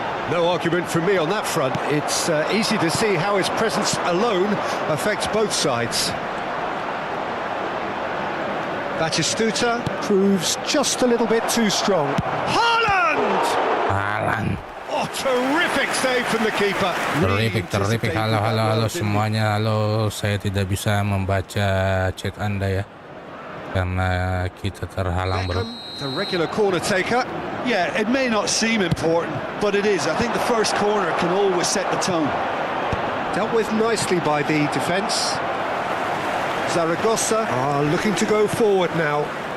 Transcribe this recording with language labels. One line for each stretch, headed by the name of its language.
English: No argument from me on that front. It's easy to see how his presence alone affects both sides. Batistuta proves just a little bit too strong. Haaland! Oh, terrific save from the keeper. Terrific.
Indonesian: Halo semuanya. Halo, saya tidak bisa membaca chat Anda ya, karena kita terhalang, bro.
English: The regular corner taker. Yeah, it may not seem important, but it is. I think the first corner can always set the tone. Dealt with nicely by the defence. Zaragoza are looking to go forward now.